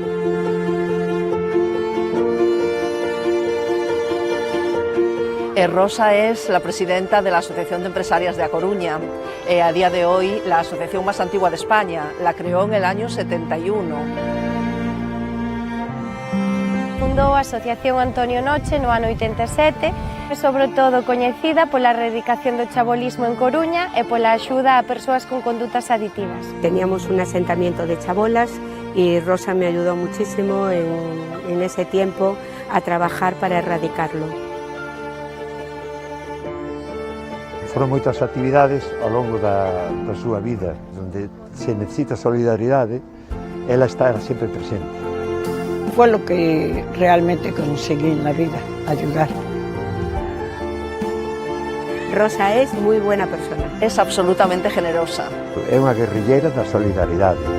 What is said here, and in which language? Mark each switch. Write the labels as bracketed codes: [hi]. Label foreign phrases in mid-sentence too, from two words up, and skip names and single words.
[es] Rosa es la presidenta de la Asociación de Empresarias de A Coruña, a día de hoy la asociación más antigua de España, la creó en el año 71. [gl] Fundou a Asociación Antonio Noche no ano 87, é sobre todo coñecida pola erradicación do chabolismo en Coruña e pola axuda a persoas con condutas aditivas. [es] Teníamos un asentamiento de chabolas y Rosa me ayudó muchísimo en ese tiempo a trabajar para erradicarlo. [gl] Foron moitas actividades ao longo da súa vida, onde se necesita solidaridade, ela está sempre presente. [es] Fue lo que realmente conseguí en la vida, ayudar. Rosa es muy buena persona. Es absolutamente generosa. [gl] É unha guerrilleira da solidaridade.